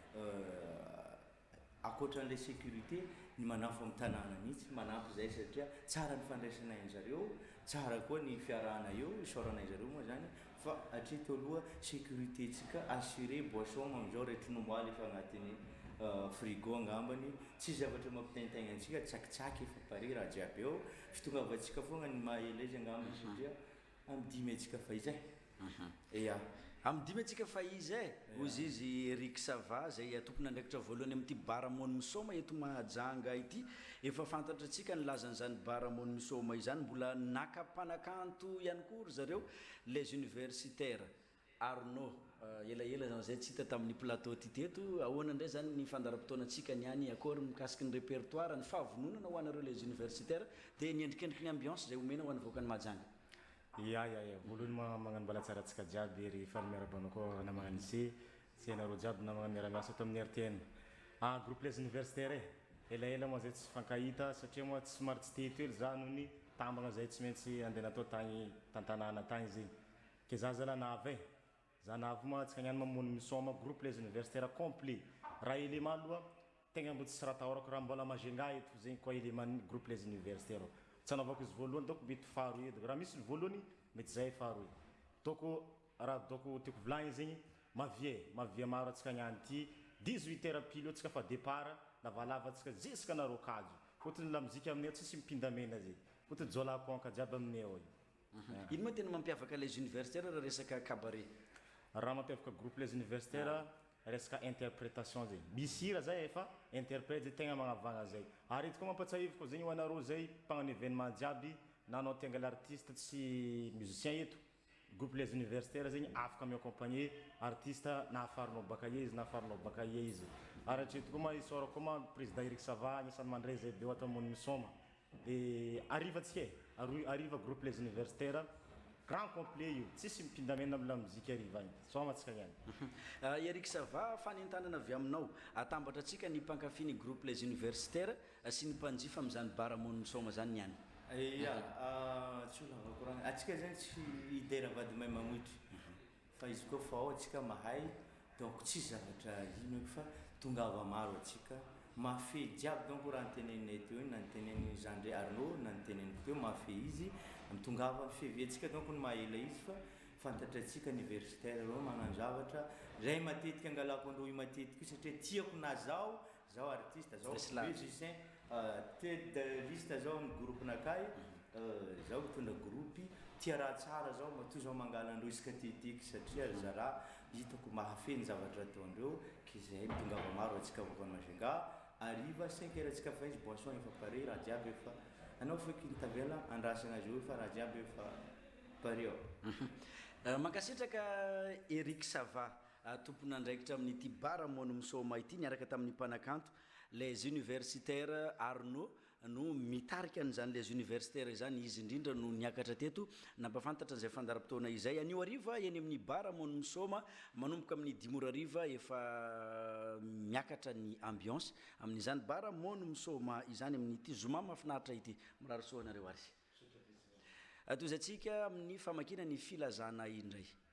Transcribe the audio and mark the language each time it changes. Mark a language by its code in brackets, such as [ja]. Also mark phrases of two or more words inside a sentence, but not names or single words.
[mg] akoatran'ilay sécurité ny manafo amin'ny tanàna mihitsy manampy zay satria tsara ny fandraisana zareo tsara koa ny fiarahana eo isaorana zareo moa zany fa hatreto aloha sécurité tsika assuré boisson amin'izao rehetronomboaly efa agnatin'ny frigo angambany tsy zavatra mampitaintaigna antsika tsakitsaky efa pare raha jiaby eo fitongavatsika foagna ny mahaela izy angambany satria amidimy atsika fa izy ya amidimy atsika fa izy ozy izy Eric Sava zay tompony andraikitra voalohany amin'ity baramony misoma eto Mahajanga ity efa fantatra atsika ny lazan'izany baramony misoma izany mbola nakapanakanto ihany koa zareo [fr] les universitaires [mg] Arnaud ela zay tsy hita tamin'ny plateau ty teto ahoana indray zany ny fandaram-potoana atsika niany akory mikasiky ny répertoire ny fahavononana ho anareo [fr] les universitaires [mg] dia ny endrikendriky ny ambiance zay omena ho an'ny voakany Mahajanga ya voalohany magnano mbalatsara atsika jiaby rehefa miarabana koa namagna lycée sy anareo jiaby namagna miaramiasa ato amin'ny RTN [fr] groupe les universitaires [mg] elaela moa zay tsy fankahita satria moa tsy somary tsy teto ely za noho ny tambagna zay tsy maintsy andeha natao tagny tantanàna tagny zay ke za zala navy za navy moa tsika niany mamono misoma [fr] groupe les universitaires complet [mg] raha élément aloha tegna mbo tsy raha tahorako raha mbola Majunga eto zegny koa [fr] élément groupe les universitaires [mg] tsy anaovako izy voalohany donc mety faharoa edy raha misy voalohany mety zay faharoa donc raha donc tiako volagny zegny mavie maro atsika niany ty [fr] 18 heures pile [mg] atsika fa départ lavalava atsika jusqu'à nareo kajo fotony la muzika aminay tsisy mipindamena zay fotony jola konka jiaby aminay ao ino moa tena mampiavaka [fr] les universitaires [mg] raha resaka cabaret raha mampiavaka [fr] groupe les universitaires [mg] resaka interprétation zay misy raha zay efa interprète zay tegna magnavagna zay ary izy koa mampatsahivy koa zegny ho anareo zay mpagnano événement jiaby nanao tenga l'artiste tsy musicien eto [fr] groupe les universitaires [mg] zegny afaka miaccompagner artiste nahafarinao baka izy ary hatreto koa ma isora koa ma président Eric Sava agnisan'ny mandray zay be ohatry amony misoma dia ariva [fr] groupe les universitaires grand complet [mg] io tsisy mipindamena amina muzika ariva agny somatsika niany Eric Sava fanentanana avy aminao atambatra atsika ny mpankafy [fr] groupe les universitaires [mg] sy ny mpanjifa amin'izany baramony misoma zany niany tsy olavakoragna atsika zany tsy idera vady may mamoitry fa izy koa fa ao atsika mahay donc tsy zavatra ino eky fa tongava maro atsika mafe jiaby donc raha nyteneninay teo na nyteneny Jean-André Arnaud na nyteneniko teo mafe izy mitongava fevy atsika donc ny mahaela izy fa fantatra atsika universitaire reo magnano zavatra zay matetika angalako andreo matetiky io satria tiako na zao artiste zao musicien [fr] tête de liste [mg] zao ny groupe nakay zao mitondra groupe tia raha tsara zao matoa zao mangala andreo isaka tetiky satria zara hitako mahafeny zavatra ataondreo ke zay mitongava maro atsika voakany Majunga ariva 5 heures atsika fa izy boisson efa pare raha jiaby efa anao feky nitavela andrasana azy eo fa raha jiaby efa pare ao mankasitraka Eric Sava tompony andraikitra amin'ity baramony misoma ity niaraka tamin'ny mpanakanto [fr] les universitaires [mg] Arnaud no mitarika an'izany [fr] les universitaires [mg] zany izy indrindra no niakatra teto nampafantatra zay fandaram-potoana izay anio ariva eny amin'ny baramony misoma manomboka amin'ny 10 ariva efa miakatra ny ambiance amin'izany baramony misoma izany amin'ity zoma mafinaritra ity mirary soanareo ary atozatsika amin'ny famakina ny filazana indray